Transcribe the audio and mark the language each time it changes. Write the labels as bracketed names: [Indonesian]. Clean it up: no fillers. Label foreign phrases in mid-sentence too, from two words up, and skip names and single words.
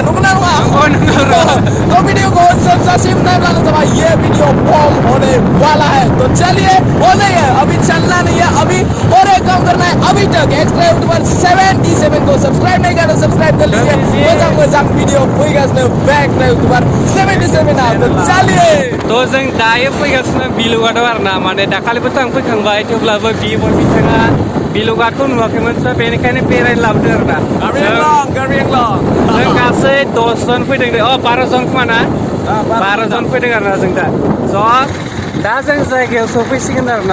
[Hindi] रुकना तो वीडियो को सब्सक्राइब नहीं करना तो भाई ये वीडियो बॉम होने वाला है। तो चलिए, वो नहीं है अभी चलना नहीं है, अभी और एक काम करना है। अभी तक एक्स्ट्रा यूट्यूबर 77 को सब्सक्राइब नहीं करा, सब्सक्राइब कर लीजिए। [Bodo] मजाक वीडियो फैगासिनो एक्स्ट्रा यूट्यूबर 77 आ। [Hindi] तो चलिए, [Bodo] तो जों दायो फैगासिनो बिलुगादाव आरोना, माने दाखालिबोथ' आं फैखांबाय, थेवब्लाबो बिबो बिथाङा बिलुगादखौ नुवाखैमोन, स' बेनिखायनो बेरायनो लाबोदों आरोना। जों गासै 10 जन फैदों, 12 जन खोमा ना, 12 जन फैदों आरोना जों दा। स' दा जों जायगायाव सफैसिगोन आरोना।